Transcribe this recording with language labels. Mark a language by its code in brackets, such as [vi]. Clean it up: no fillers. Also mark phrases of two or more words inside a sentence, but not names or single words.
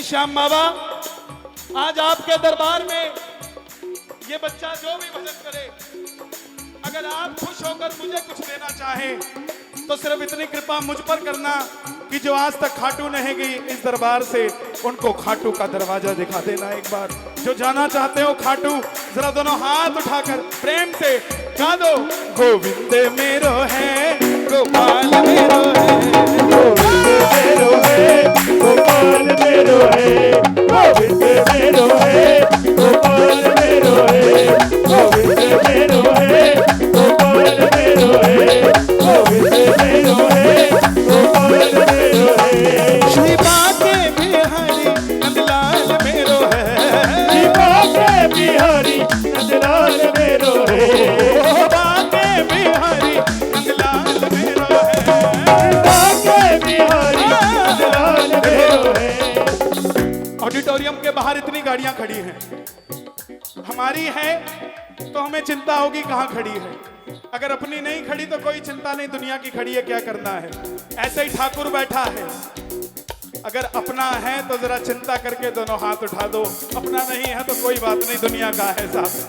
[hi] श्याम बाबा, आज आपके दरबार में ये बच्चा जो भी भजन करे, अगर आप खुश होकर मुझे कुछ देना चाहें तो सिर्फ इतनी कृपा मुझ पर करना कि जो आज तक खाटू नहीं गई इस दरबार से, उनको खाटू का दरवाजा दिखा देना एक बार। जो जाना चाहते हो खाटू, जरा दोनों हाथ उठाकर प्रेम से गा दो। गोविंद मेरो है, गोपाल मेरो है, गोविंद मेरो है, गोपाल मेरो है, गोविंद मेरो है, गोपाल मेरो है, गोविंद मेरो है, गोपाल मेरो है, गोविंद मेरो है, गोपाल मेरो है। श्री बाके बिहारी नंदलाल मेरो है, श्री बाके बिहारी नंदलाल मेरो है, बाके बिहारी नंदलाल मेरो है, बाके बिहारी नंदलाल मेरो है। ऑडिटोरियम के बाहर इतनी गाड़ियां खड़ी हैं, हमारी है तो हमें चिंता होगी कहां खड़ी है, अगर अपनी नहीं खड़ी तो कोई चिंता नहीं, दुनिया की खड़ी है क्या करना है। ऐसे ही ठाकुर बैठा है, अगर अपना है तो जरा चिंता करके दोनों हाथ उठा दो, अपना नहीं है तो कोई बात नहीं, दुनिया का है साहब।